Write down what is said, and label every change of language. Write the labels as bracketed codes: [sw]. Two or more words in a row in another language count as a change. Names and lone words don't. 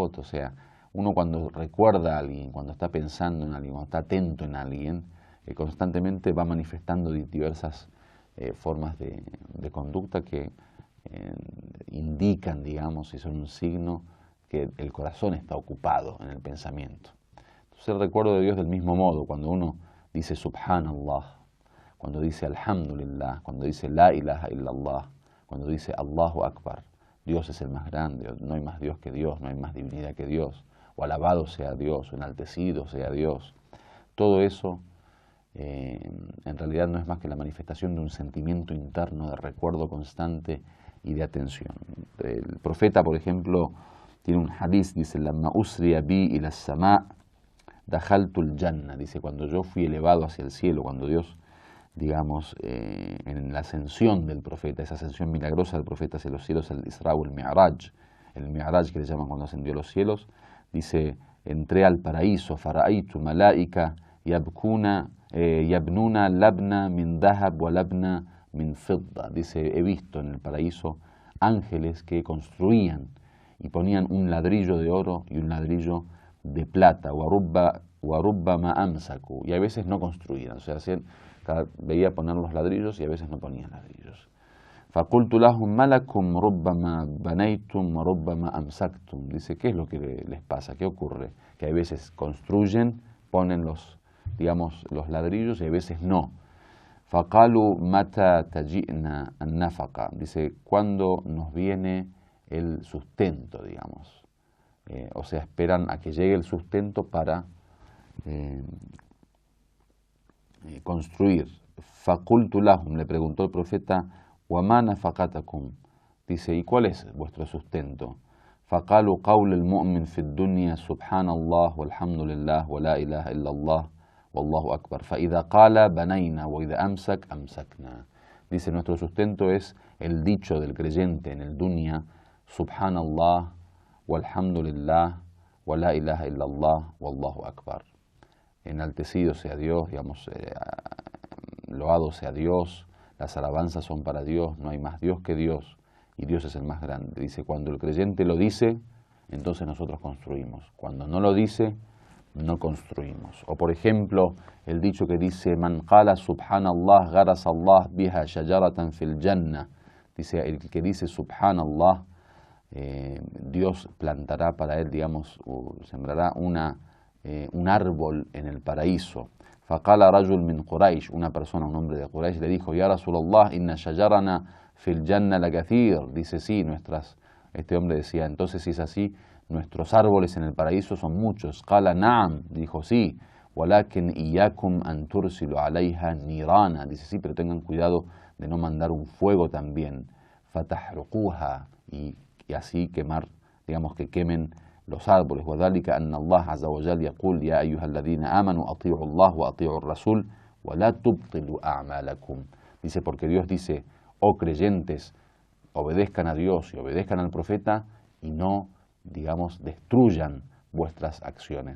[es] O sea, uno cuando recuerda a alguien, cuando está pensando en alguien, cuando está atento en alguien, constantemente va manifestando diversas formas de conducta que indican, digamos, y son un signo que el corazón está ocupado en el pensamiento. Entonces el recuerdo de Dios del mismo modo, cuando uno dice Subhanallah, cuando dice Alhamdulillah, cuando dice [ar] لا إله إلا الله, [es] cuando dice [ar] الله أكبر, [es] Dios es el más grande, no hay más Dios que Dios, no hay más divinidad que Dios, o alabado sea Dios, o enaltecido sea Dios. Todo eso en realidad no es más que la manifestación de un sentimiento interno de recuerdo constante y de atención. El profeta, por ejemplo, tiene un hadith, dice, [ar] لما أسري بي إلى السماء دخلت الجنة, [es] dice, cuando yo fui elevado hacia el cielo, cuando Dios, digamos, en la ascensión del profeta, esa ascensión milagrosa del profeta hacia los cielos, el Isra o el Mi'raj que le llaman cuando ascendió a los cielos, dice, entré al paraíso, [ar] فرأيت ملائكة يبنون لبنة من ذهب ولبنة من فضة, [es] dice, he visto en el paraíso ángeles que construían y ponían un ladrillo de oro y un ladrillo de plata, [ar] وربما أمسكوا, [es] y a veces no construían, o sea, veía poner los ladrillos y a veces no ponían ladrillos. [ar] فقلت لهم ما لكم ربما بنيتم وربما أمسكتم. [es] Dice, ¿qué es lo que les pasa? ¿Qué ocurre? Que a veces construyen, ponen los ladrillos y a veces no. [ar] فقالوا متى تجيئنا النفقة. [es] Dice, ¿cuándo nos viene el sustento, digamos? O sea, esperan a que llegue el sustento para construir. [ar] فقلت لهم, [es] le preguntó el profeta, [ar] وَمَا نَفَقَتَكُمْ. [es] Dice, ¿y cuál es vuestro sustento? [ar] فَقَالُوا قَوْلُ الْمُؤْمِنِ فِي الدُّنْيَا سُبْحَانَ اللَّهِ وَالْحَمْدُ لِلَّهِ وَلَا إِلَهَ إِلَّا اللَّهِ وَاللَّهُ أَكْبَرُ فَإِذَا قَالَ بَنَيْنَا وَإِذَا أَمْسَكَ أَمْسَكْنَا. [es] Dice, nuestro sustento es el dicho del creyente en el dunya, [ar] سبحان الله والحمد لله ولا إله إلا الله والله أكبر. [es] Enaltecido sea Dios, digamos, loado sea Dios, las alabanzas son para Dios, no hay más Dios que Dios, y Dios es el más grande. Dice, cuando el creyente lo dice, entonces nosotros construimos. Cuando no lo dice, no construimos. O por ejemplo, el dicho que dice, [ar] من قال سبحان الله غرس الله بها شجرة في الجنة. [es] Dice, el que dice subhanallah, Dios plantará para él, digamos, sembrará un árbol en el paraíso. [ar] فقال رجل من قريش, [es] una persona, un hombre de Quraysh, le dijo, [ar] يا رسول الله إن شجرنا في الجنة لكثير. [es] Dice, sí, este hombre decía, entonces si es así, nuestros árboles en el paraíso son muchos. [ar] قال نعم, [es] dijo, sí, [ar] ولكن إياكم أن ترسلوا عليها نيرانا. [es] Dice, sí, pero tengan cuidado de no mandar un fuego también. Fatahruquha, y así quemar, digamos que quemen los árboles. [ar] وذلك أن الله عز وجل يقول يا أيها الذين آمنوا أطيعوا الله وأطيعوا الرسول ولا تبطلوا أعمالكم. [es] Dice, porque Dios dice, oh creyentes, obedezcan a Dios y obedezcan al profeta y no, digamos, destruyan vuestras acciones.